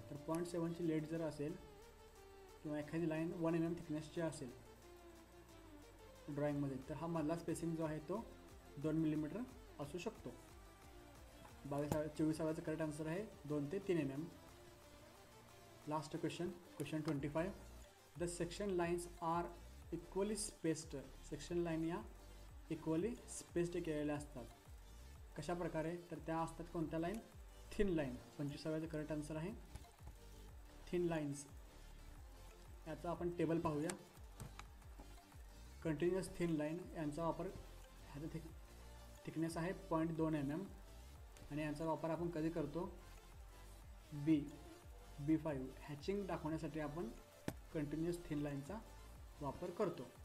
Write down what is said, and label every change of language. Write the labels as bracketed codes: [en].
[mr] तर 0.7ची लीड जर असेल किंवा एखादी लाईन 1 mm थिकनेसची असेल ड्रॉइंगमध्ये, तर हा मधला स्पेसिंग जो आहे तो 2 mm असू शकतो. 24व्या करेक्ट आन्सर आहे 2 ते 3 mm. [en] Last question 25, the section lines are equally spaced. [mr] Section line या इक्वली स्पेस्ड केलेल्या असतात. कशा प्रकारे, तर त्या असतात कोणत्या line, thin line. 25व्या correct answer आहे थिन लाईन्स. याचा आपण टेबल पाहूया. कंटिन्युअस थिन लाईन यांचा वापर, ह्याचा थिकनेस आहे 0.2 mm आणि यांचा वापर आपण कधी करतो, B5 हॅचिंग दाखवण्यासाठी आपण कंटिन्युअस थिन लाईनचा वापर करतो.